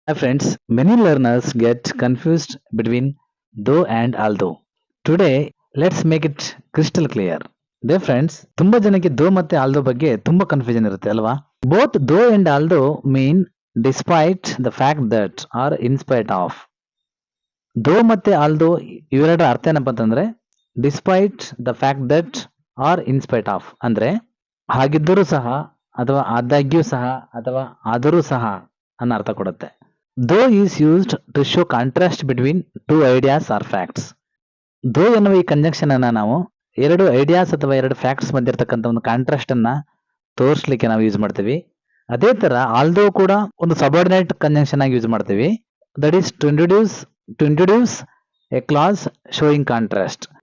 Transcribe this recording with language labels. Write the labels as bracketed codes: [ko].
[en] Hi friends, many learners get confused between though and although. Today, let's make it crystal clear. Dear friends, [kn] ತುಂಬಾ ಜನಕ್ಕೆ ದೋ ಮತ್ತೆ although ಬಗ್ಗೆ ತುಂಬಾ confusion ಇರುತ್ತೆ ಅಲ್ವಾ? [en] Both though and although mean despite the fact that or in spite of. [kn] ದೋ ಮತ್ತೆ ಆಲ್ದೋ ಇವೆರಡರ ಅರ್ಥ ಏನಪ್ಪ ಅಂತಂದ್ರೆ [en] despite the fact that or in spite of [kn] ಅಂದ್ರೆ ಹಾಗಿದ್ದರೂ ಸಹ ಅಥವಾ ಆದಾಗ್ಯೂ ಸಹ ಅಥವಾ ಆದರೂ ಸಹ ಅನ್ನೋ ಅರ್ಥ ಕೊಡುತ್ತೆ. [en] Though is used to show contrast between two ideas or facts. [kn] Though ಎನ್ನುವ ಈ ಕಂಜಂಕ್ಷನ್ ಅನ್ನ ನಾವು ಎರಡು ಐಡಿಯಾಸ್ ಅಥವಾ ಎರಡು ಫ್ಯಾಕ್ಟ್ಸ್ ಮಧ್ಯೆ ಇರತಕ್ಕಂಥ ಒಂದು ಕಾಂಟ್ರಾಸ್ಟ್ ಅನ್ನ ತೋರಿಸ್ಲಿಕ್ಕೆ ನಾವು ಯೂಸ್ ಮಾಡ್ತೀವಿ. ಅದೇ ತರ ಆಲ್ದೋ ಕೂಡ ಒಂದು ಸಬಾರ್ಡಿನೇಟ್ ಕಂಜಂಕ್ಷನ್ ಆಗಿ ಯೂಸ್ ಮಾಡ್ತೀವಿ. [en] That is to introduce a clause showing contrast.